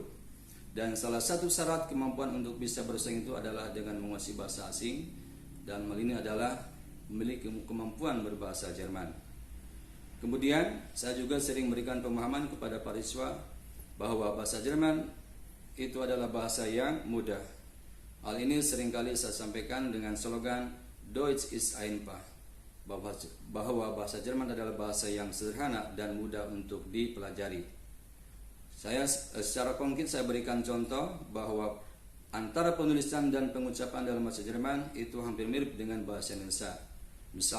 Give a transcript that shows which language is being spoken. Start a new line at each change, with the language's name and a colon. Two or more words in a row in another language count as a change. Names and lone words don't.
Indonesian: Dan salah satu syarat kemampuan untuk bisa bersaing itu adalah dengan menguasai bahasa asing, dan hal ini adalah memiliki kemampuan berbahasa Jerman. Kemudian saya juga sering memberikan pemahaman kepada para siswa bahwa bahasa Jerman itu adalah bahasa yang mudah. Hal ini seringkali saya sampaikan dengan slogan
German: Deutsch ist einfach,
Indonesian: bahwa bahasa Jerman adalah bahasa yang sederhana dan mudah untuk dipelajari. Saya secara konkret saya berikan contoh bahwa antara penulisan dan pengucapan dalam bahasa Jerman itu hampir mirip dengan bahasa Indonesia.